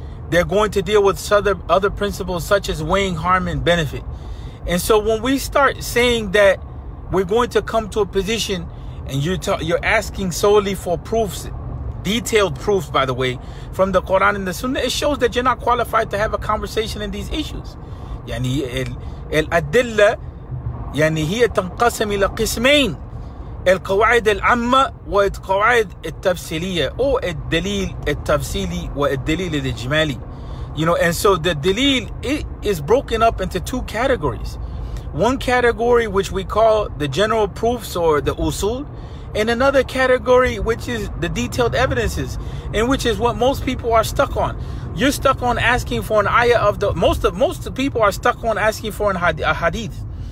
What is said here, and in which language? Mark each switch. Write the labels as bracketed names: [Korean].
[English] They're going to deal with other principles such as weighing harm and benefit. And so when we start saying that we're going to come to a position and you're asking solely for proofs, detailed proofs, by the way, from the Quran and the Sunnah, it shows that you're not qualified to have a conversation in these issues. [Arabic] يعني الأدلة يعني هي تنقسم إلى قسمين: القواعد العامة والقواعد التفصيلية، أو الدليل التفصيلي والدليل الإجمالي. [English] And so the dalil, it is broken up into two categories. One category which we call the general proofs or the usul, and another category which is the detailed evidences, and which is what most people are stuck on. You're stuck on asking for an ayah of the most of people are stuck on asking for a hadith.